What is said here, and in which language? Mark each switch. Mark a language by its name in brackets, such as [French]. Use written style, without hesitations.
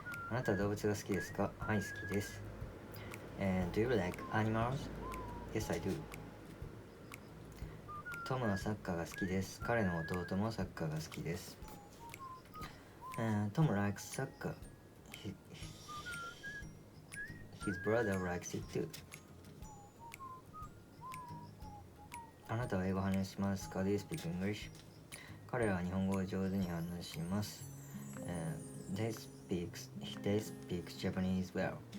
[Japanese] あなたは動物が好きですか？はい、好きです。 [English] Do you like animals? Yes, I do. [Japanese] トムはサッカーが好きです。彼の弟もサッカーが好きです。 [English] Tom likes soccer.His brother likes it too. [Japanese] あなたは英語を話しますか？ [English] Do you speak English? [Japanese] 彼らは日本語を上手に話します。 [English] They speak Japanese well.